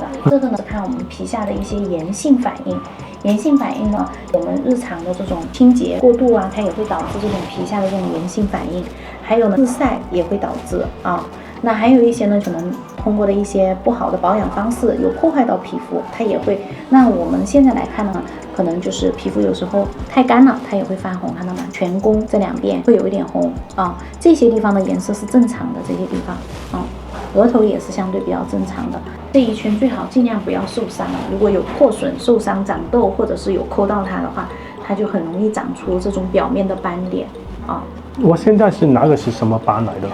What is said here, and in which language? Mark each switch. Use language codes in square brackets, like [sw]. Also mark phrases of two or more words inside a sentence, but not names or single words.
[zh] 這個呢是看我們皮下的一些炎性反應，炎性反應呢，我們日常的這種清潔過度啊，它也會導致這種皮下的這種炎性反應，還有呢日曬也會導致啊。那還有一些呢，可能通過的一些不好的保養方式有破壞到皮膚，它也會。那我們現在來看呢，可能就是皮膚有時候太乾了，它也會泛紅，看到嗎？顴弓這兩邊會有一點紅啊，這些地方的顏色是正常的，這些地方啊，額頭也是相對比較正常的。這一圈最好盡量不要受傷，如果有破損、受傷、長痘或者是有摳到它的話，它就很容易長出這種表面的斑點啊。我現在是拿的是什麼斑來的？